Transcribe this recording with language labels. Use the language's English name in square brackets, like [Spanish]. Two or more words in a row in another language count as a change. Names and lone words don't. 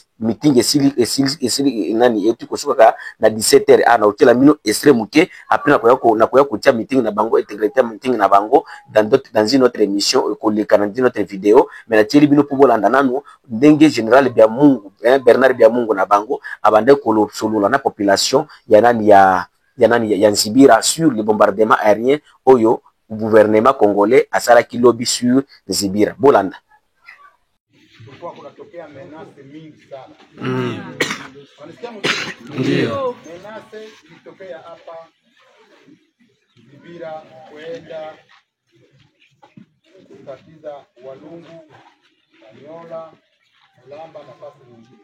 [Lingala] Meeting esili nani etu kosuka na 17h na otela mino extrême muke après na koya kotia meeting na bango intégrité meeting na bango [French] dans une autre émission [Lingala] koleka na [French] notre vidéo [Lingala] mais na tieli bino pour bolanda nanu ndenge général bya Mungu Bernard bya Mungu na bango abande kolo solola na population ya Nzibira [French] sur le bombardement aérien [Lingala] oyo [French] gouvernement congolais [Lingala] asala ki lobby sur Nzibira bolanda. [Swahili] Kunatokea menase mingi sana. Wanasikia ndio. Menase ilitokea hapa Zibira kwenda kutatiza Walungu, Nyola, Lamba na fasi nyingine.